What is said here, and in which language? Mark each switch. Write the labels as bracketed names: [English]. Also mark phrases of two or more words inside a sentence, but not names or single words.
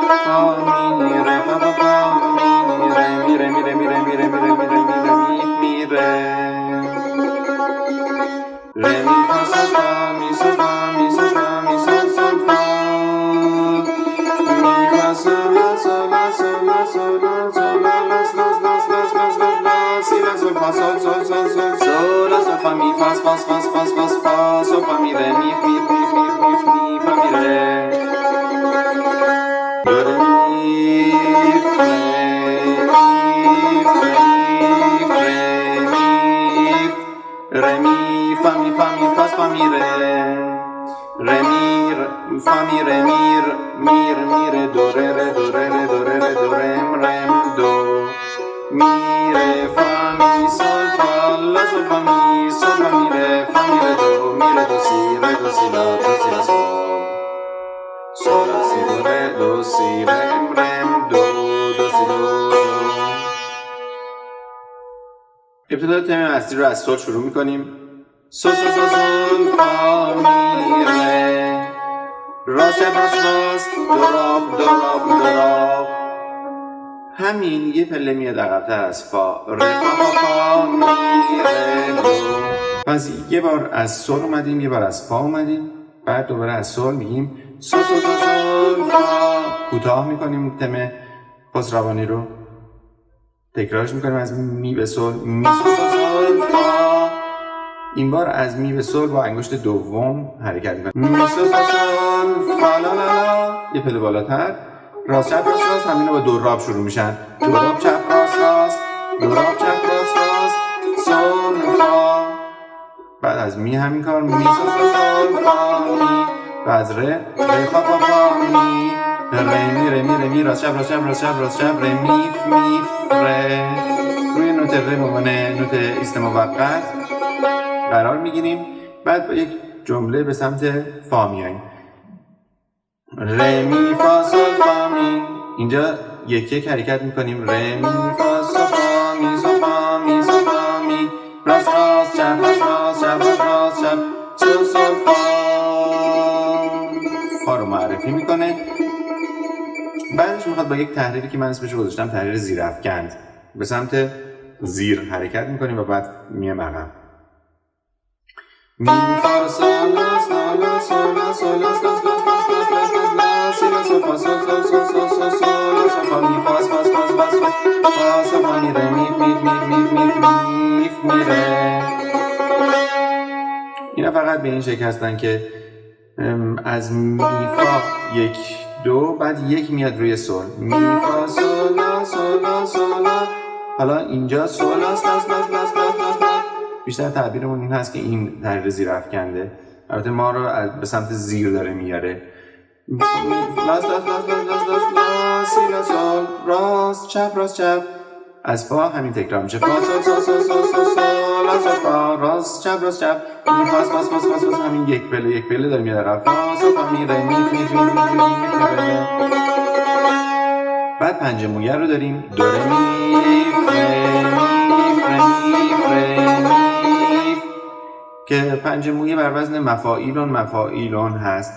[Persian] فا می ره فا فا فا می ره می ره می ره می ره می ره می ره می ره می ره می ره ره می فا سول فا می سول فا می سول فا می سول سول فا می فا سول لا سول لا سول لا سول لا سول لا لاس لاس لاس لاس لاس لاس لا سی لا سول فا سول سول سول سول سول لا سول فا می فاس فاس فاس فاس فاس فا سول فا می ره می می می می می فا می ره دو ره می ره می فا می فا می فاس فا می ره ره میر فا می ره میر میر میر دو ره ره دو ره ره دو ره ره دو رم رم دو می ره فا می سول فا لا سول فا می سول فا می ره فا می ره دو سی ره دو سی لا دو سی لا سول سول لا سی دو ره دو سی رم رم دو دو سی دو. ابتدا تم اصلی رو از سول شروع میکنیم. سول سول سول سول فا می ره راست چپ راست راست دراب دراب دراب. همین یه پله میاد عقب‌تر از فا ره فا فا فا می ره دو. پس یه بار از سول اومدیم، یه بار از فا اومدیم، بعد دوباره از سول میگیم سول سول سول سول فا. کوتاه میکنیم تم خسروانی رو، تکرارش میکنیم از می به سول می سول سول سول فا. این بار از می به سول با انگشت دوم حرکت میکنیم می سول سول سول فا لا لا لا. یه پله بالاتر راست چپ راست راست، همین رو با دوراب شروع میشن. دوراب چپ راست راست دوراب چپ راست راست سول فا. بعد از می همین کار می سول سول سول فا می. بعد ره ره فا فا فا می ره می ره می ره می راست چپ راست چپ راست چپ راست چپ ره میف میف ره. روی نوت ره به عنوان نوت ایست موقت قرار میگیریم. بعد با یک جمله به سمت فا میاییم. ره می فا سول فا می. اینجا یک یک حرکت میکنیم. ره می فا سول فا می سول فا می سول فا می راست راست چپ راست راست چپ راست راست چپ سول سول فا. فا رو معرفی میکنه. بعدش میخواد با یک تحریری که من اسمش رو گذاشتم تحریر زیرافکند به سمت زیر حرکت میکنیم و بعد میایم عقب. می فا سول لا سول لا سول لا سول لا لا لا سی لا سول فا سول سول سول سول سول سول لا سول فا می فاس فاس فاس فاس فا سول فا می ره میف میف میف میف میف می ره. اینا فقط به این شکل هستن که از می فا یک دو، بعد یک میاد روی سول. می فا سول لا سول لا سول لا. حالا اینجا سول لاس لاس لاس لاس لاس لاس. بیشتر تعبیرمون این هست که این تحریر زیرافکنده. البته ما رو به سمت زیر داره میاره. لاس لاس لاس لاس لاس لاس لا سی لا سول راست چپ راست چپ. از فا همین تکرار میشه. فا سول سول سول سول سول سول لا سول فا راست چپ راست چپ می فاس فاس فاس فاس فاس. همین یک پله داره میاد عقب. فا سول فا می ره می می می. بعد پنجه مویه رو داریم. دو ره می فره می فره می فره می که پنجه مویه بر وزن مفاعیلون مفاعیلون هست.